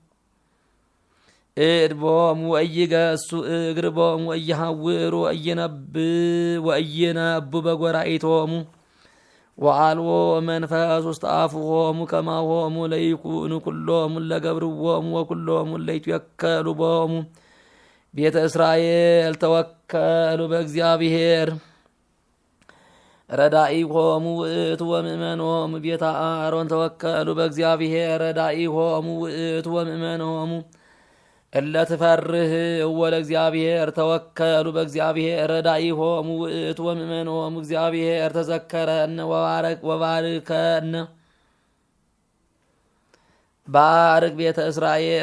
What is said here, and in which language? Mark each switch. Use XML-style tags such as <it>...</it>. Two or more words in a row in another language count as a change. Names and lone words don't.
<gez>እድ ቦሙ ወኢይገሱ እግር ቦሙ ወኢይሐውሩ ወኢይነቡ በጐራኢቶሙ ወአልቦ መንፈስ ውስተ አፍሆሙ ከማሆሙ ለይኩኑ ኩሎሙ ለገብርዎሙ ወኩሎሙ ለይትወከሉ ቦሙ ቤተ እስራኤል ተወከሉ በእግዚአብሔር ረዳኢሆሙ ውእቱ ወምእመኖሙ ቤተ አሮን ተወከሉ በእግዚአብሔር ረዳኢሆሙ ውእቱ ወምእመኖሙ እለ ትፈርህ ወለእግዚአብሔር ተወከሉ በእግዚአብሔር ረዳኢሆሙ ውእቱ ወምእመኖሙ እግዚአብሔር ተዘከረነ ወባርከነ ባርክ ቤተ እስራኤል</gez>